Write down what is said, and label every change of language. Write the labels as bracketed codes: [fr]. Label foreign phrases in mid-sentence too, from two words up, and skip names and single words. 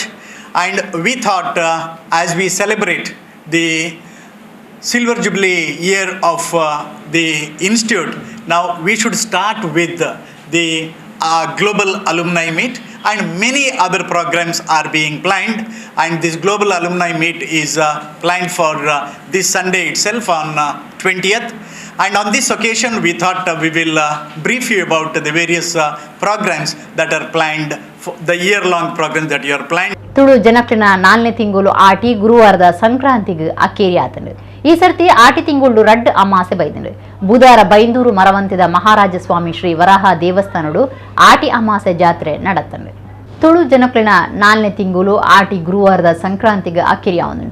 [en] And we thought, as we celebrate the Silver Jubilee year of the Institute, now we should start with the Global Alumni Meet, and many other programs are being planned, and this Global Alumni Meet is planned for this Sunday itself on 20th. And on this occasion we thought we will brief you about the various programs that are planned, for the year-long programs that you are planned. [tcy] ತುಳು ಜನಕ್ಲಿನ 4ನೇ ತಿಂಗಳು ಆಟಿ ಗುರುವಾರದ ಸಂಕ್ರಾಂತಿಗೆ ಅಕ್ಕೇರಿ ಆತಂಡು. ಈ ಸರ್ತಿ ಆಟಿ ತಿಂಗಳು ರಡ್ಡ್ ಅಮಾಸೆ ಬೈದಂಡು. ಬುಧವಾರ ಬೈಂದೂರು ಮರವಂತಿದ ಮಹಾರಾಜ ಸ್ವಾಮಿ ಶ್ರೀ ವರಾಹ ದೇವಸ್ಥಾನಡು ಆಟಿ ಅಮಾಸೆ ಜಾತ್ರೆ ನಡತ್ತಂಡು. ತುಳು ಜನಕ್ಲಿನ 4ನೇ ತಿಂಗಳು ಆಟಿ ಗುರುವಾರದ ಸಂಕ್ರಾಂತಿಗೆ ಅಕ್ಕೇರಿ ಆವನುಂಡು.